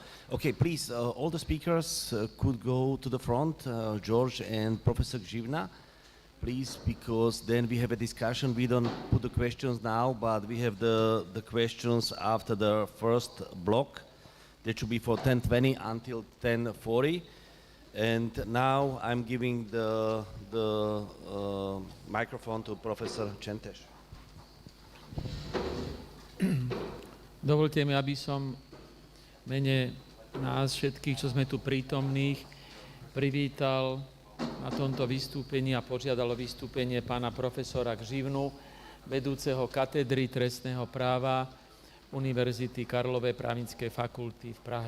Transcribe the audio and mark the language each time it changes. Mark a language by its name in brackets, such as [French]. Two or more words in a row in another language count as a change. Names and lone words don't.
[English] Okay, please, all the speakers could go to the front, George and Professor Gzivna, please, because then we have a discussion. We don't put the questions now, but we have the questions after the first block. That should be for 10:20 until 10:40. And now I'm giving the microphone to Professor Čentež. [Slovak] Dovolte mi, aby som v mene nás všetkých, čo sme tu prítomných, privítal na tomto vystúpení a požiadal o vystúpenie pána profesora Gzivnu, vedúceho katedry trestného práva Univerzity Karlovej Právnickej fakulty v Prahe.